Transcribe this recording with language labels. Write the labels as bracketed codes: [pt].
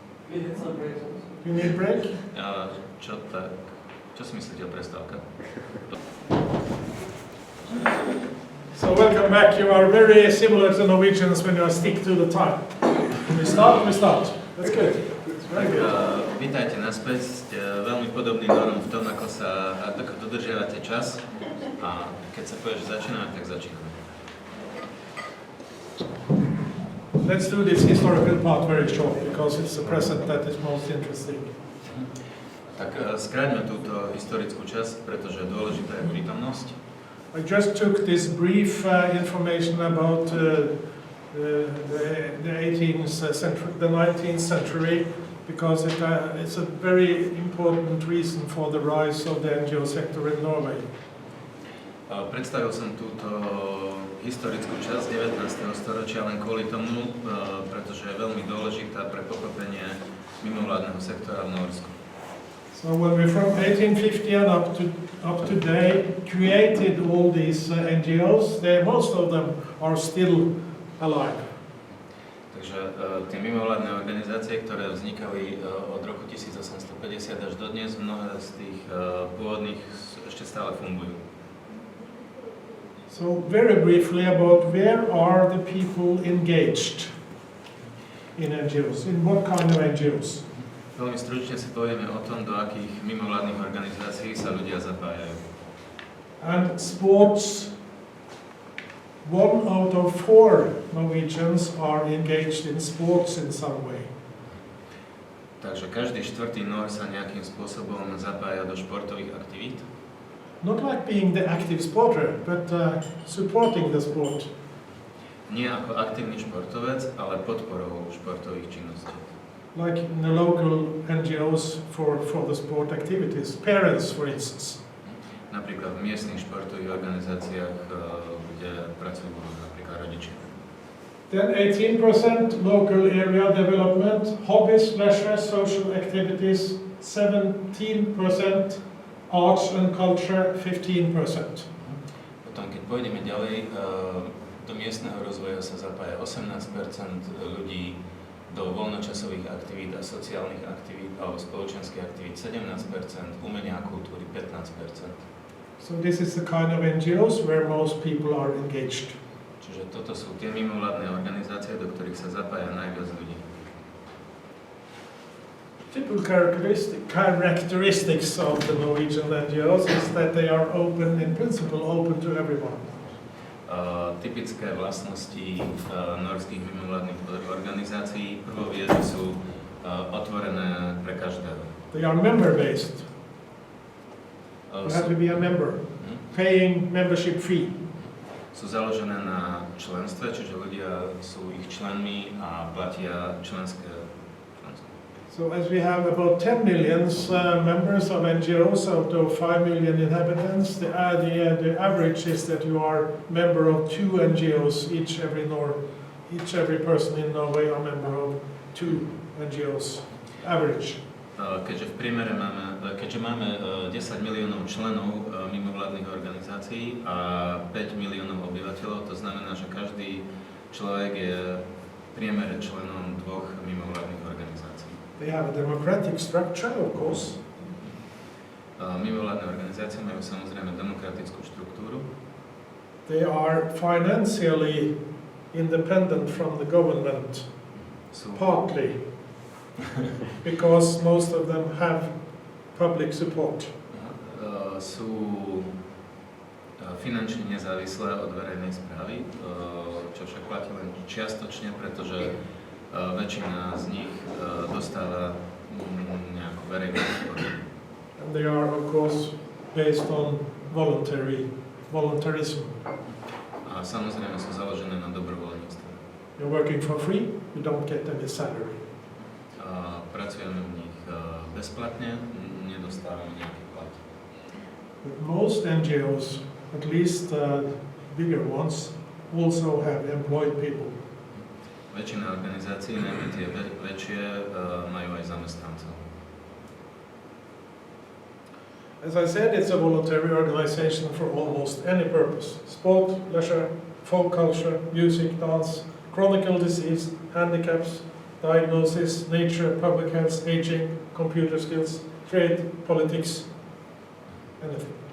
[en] You need break? [sk] Čo si myslíte o prestávke? [en] So welcome back. You are very similar to Norwegians when you stick to the time. When we start, we start. That's good. Very good. [sk] Vítajte naspäť. Ste veľmi podobný Norom v tom, ako dodržiavate čas. A keď sa povie, že začíname, tak začíname. [en] Let's do this historical part very short, because it's the present that is most interesting. [sk] Tak skráťme túto historickú časť, pretože dôležitá je prítomnosť. [en] I just took this brief information about the 19th century, because it's a very important reason for the rise of the NGO sector in Norway. [sk] Predstavil som túto historickú časť 19. storočia len kvôli tomu, pretože je veľmi dôležitá pre pochopenie mimovládneho sektora v Norsku. [en] So when we from 1850 and up to today created all these NGOs, most of them are still alive. [sk] Takže tie mimovládne organizácie, ktoré vznikali od roku 1850 až do dnes, mnohé z tých pôvodných ešte stále fungujú. [en] So very briefly about where are the people engaged in NGOs, in what kind of NGOs? [sk] Veľmi stručne si povieme o tom, do akých mimovládnych organizácií sa ľudia zapájajú. [en] And sports, 1 out of 4 Norwegians are engaged in sports in some way. [sk] Takže každý štvrtý Nor sa nejakým spôsobom zapája do športových aktivít. [en] Not like being the active sporter, but supporting the sport. [sk] Nie ako aktívny športovec, ale podporou športových činností. [en] Like in the local NGOs for the sport activities, parents for instance. [sk] Napríklad v miestnych športových organizáciách, kde pracujú napríklad rodičia. [en] Then 18% local area development, hobbies, leisure, social activities, 17%, arts and culture, 15%. [sk] Potom, keď pôjdeme ďalej, do miestneho rozvoja sa zapája 18% ľudí, do voľnočasových aktivít a sociálnych aktivít alebo spoločenských aktivít 17%, umenia a kultúry 15%. [en] So this is the kind of NGOs where most people are engaged. [sk] Čiže toto sú tie mimovládne organizácie, do ktorých sa zapája najviac ľudí. [en] Typical characteristics of the Norwegian NGOs is that they are open, in principle, open to everyone. [sk] Typické vlastnosti norských mimovládnych organizácií prvou je, že sú otvorené pre každého. [en] They are member-based. You have to be a member, paying membership fee. [sk] Sú založené na členstve, čiže ľudia sú ich členmi a platia členské. [en] So as we have about 10 million members of NGOs out of 5 million inhabitants, the average is that you are member of 2 NGOs, each every person in Norway are member of 2 NGOs, average. [sk] Keďže v priemere máme 10 miliónov členov mimovládnych organizácií a 5 miliónov obyvateľov, to znamená, že každý človek je v priemere členom 2 mimovládnych organizácií. [en] They have a democratic structure, of course. [sk] Mimovládne organizácie majú samozrejme demokratickú štruktúru. [en] They are financially independent from the government, partly, because most of them have public support. [sk] Sú finančne nezávislé od verejnej správy, čo však platí len čiastočne, pretože väčšina z nich dostáva nejakú verejnú podporu. [en] And they are, of course, based on voluntarism. [sk] A samozrejme sú založené na dobrovoľníctve. [en] You're working for free, you don't get any salary. [sk] Pracujeme v nich bezplatne, nedostávame nejaký plat. [en] But most NGOs, at least bigger ones, also have employed people. [sk] Väčšina organizácií, najmä tie väčšie, majú aj zamestnancov. [en] As I said, it's a voluntary organization for almost any purpose. Sport, leisure, folk culture, music, dance, chronic disease, handicaps, diagnosis, nature, public health, aging, computer skills, trade, politics, anything.